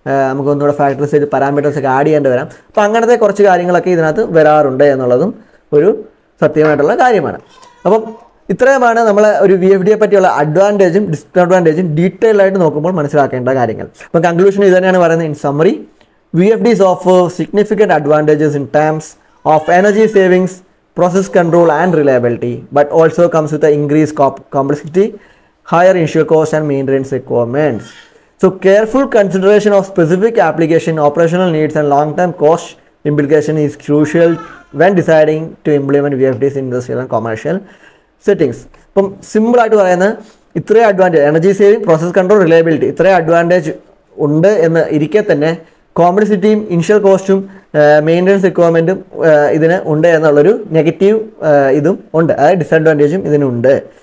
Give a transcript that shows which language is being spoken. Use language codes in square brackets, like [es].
[ml] നമുക്ക് ഒന്നുകൂടെ factory set പാരാമീറ്റേഴ്സൊക്കെ add ചെയ്യേണ്ടി വരാം. അപ്പോൾ അങ്ങനത്തെ കുറച്ച് കാര്യങ്ങളൊക്കെ ഇതിനകത്ത് വരാറുണ്ട് എന്നുള്ളതും ഒരു സത്യമായിട്ടുള്ള കാര്യമാണ്. അപ്പം ഇത്രയുമാണ് നമ്മൾ ഒരു VFDയെ പറ്റിയുള്ള അഡ്വാൻറ്റേജും ഡിസ്അഡ്വാൻറ്റേജും ഡീറ്റെയിൽ ആയിട്ട് നോക്കുമ്പോൾ മനസ്സിലാക്കേണ്ട കാര്യങ്ങൾ. അപ്പം കൺക്ലൂഷൻ ഇത് തന്നെയാണ് പറയുന്നത്. [en] In summary, VFDs offer significant advantages in terms of energy savings, process control and reliability, but also comes with an increased complexity, higher initial cost and maintenance requirements. So careful consideration of specific application, operational needs and long-term cost implication is crucial when deciding to implement VFDs in industrial and commercial settings. [ml] ഇപ്പം സിമ്പിളായിട്ട് പറയുന്നത് ഇത്രയും advantage, energy saving, process control, reliability, ഇത്രയും advantage ഉണ്ട് എന്ന് ഇരിക്കെ തന്നെ കോംപ്ലക്സിറ്റിയും initial കോസ്റ്റും മെയിൻ്റെനൻസ് റിക്വയർമെൻറ്റും ഇതിന് ഉണ്ട് എന്നുള്ളൊരു നെഗറ്റീവ് ഇതും ഉണ്ട്, അതായത് ഡിസഡ്വാൻറ്റേജും ഇതിനുണ്ട്.